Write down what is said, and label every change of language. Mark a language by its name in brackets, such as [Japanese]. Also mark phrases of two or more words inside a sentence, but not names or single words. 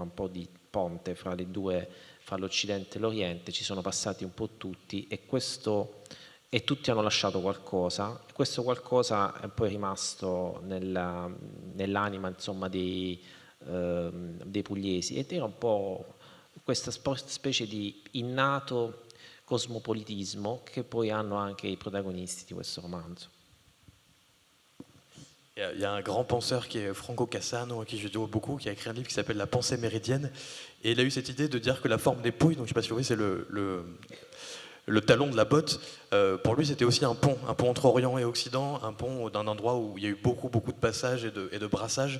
[Italian] un po' di ponte fra le due, fra l'Occidente e l'Oriente, ci sono passati un po' tutti e tutti hanno lasciato qualcosa, e questo qualcosa è poi rimasto nell'anima insomma dei pugliesi, ed era un po' questa specie di innato cosmopolitismo che poi hanno anche i protagonisti di questo romanzo. [French] Il y a un grand penseur qui est Franco Cassano, à qui je dois beaucoup, qui a écrit un livre qui s'appelle La pensée méridienne, et il a eu cette idée de dire que la forme des Pouilles, donc je ne sais pas si vous voyez, c'est le talon de la botte, pour lui c'était aussi un pont entre Orient et Occident, un pont d'un endroit où il y a eu beaucoup de passages et de brassages.